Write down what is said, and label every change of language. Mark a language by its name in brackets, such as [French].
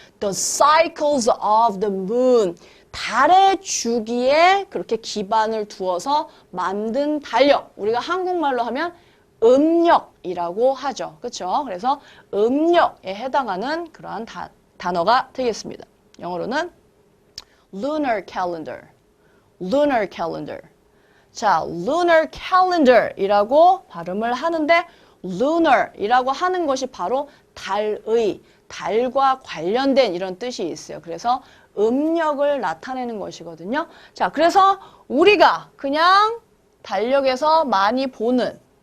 [English] The cycles of the moon. [Korean] 달의 주기에 그렇게 기반을 두어서 만든 달력. 우리가 한국말로 하면 음력이라고 하죠. 그렇죠? 그래서 음력에 해당하는 그러한 단어가 되겠습니다. 영어로는 lunar calendar, lunar calendar. 자, lunar calendar이라고 발음을 하는데 lunar이라고 하는 것이 바로 달과 관련된 이런 뜻이 있어요. 그래서 음력을 나타내는 것이거든요. 자, 그래서 우리가 그냥 달력에서 많이 보는